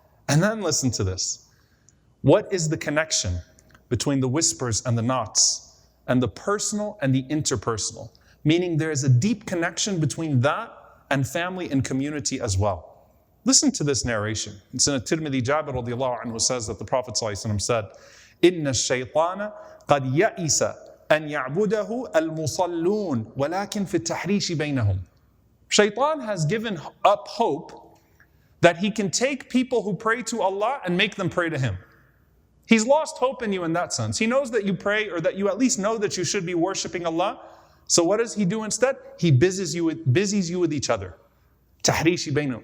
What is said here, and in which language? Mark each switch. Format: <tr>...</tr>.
<en>And then listen to this. What is the connection between the whispers and the knots? And the personal and the interpersonal. Meaning there is a deep connection between that and family and community as well. Listen to this narration. It's in At-Tirmidhi. Jabir radiallahu anhu says that the Prophet ﷺ said,</en> <ar>إِنَّ الشَّيْطَانَ قَدْ يَئِسَ أَنْ يَعْبُدَهُ الْمُصَلُّونَ وَلَكِنْ فِي التَّحْرِيشِ بَيْنَهُمْ.</ar> <en>Shaytan has given up hope that he can take people who pray to Allah and make them pray to him. He's lost hope in you in that sense. He knows that you pray, or that you at least know that you should be worshiping Allah. So what does he do instead? He busies you with each other. Tahrishi bainahum.</en>